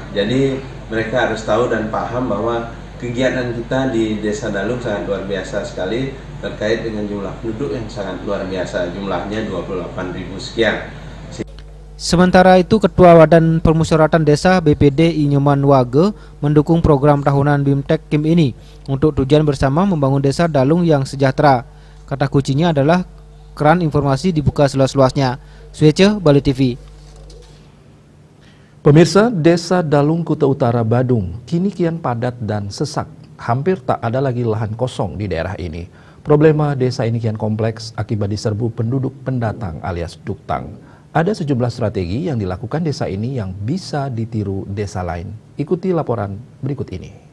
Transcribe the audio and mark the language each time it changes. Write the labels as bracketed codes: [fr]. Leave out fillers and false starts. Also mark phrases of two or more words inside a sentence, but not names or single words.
[id] Jadi mereka harus tahu dan paham bahwa kegiatan kita di Desa Dalung sangat luar biasa sekali terkait dengan jumlah penduduk yang sangat luar biasa, jumlahnya 28.000 sekian. Sementara itu, Ketua Badan Permusyawaratan Desa BPD Inyoman Wage mendukung program tahunan BIMTEK KIM ini untuk tujuan bersama membangun Desa Dalung yang sejahtera. Kata kuncinya adalah keran informasi dibuka seluas-luasnya. Swece, Bali TV. Pemirsa, Desa Dalung Kuta Utara Badung kini kian padat dan sesak. Hampir tak ada lagi lahan kosong di daerah ini. Problema desa ini kian kompleks akibat diserbu penduduk pendatang alias duktang. Ada sejumlah strategi yang dilakukan desa ini yang bisa ditiru desa lain. Ikuti laporan berikut ini.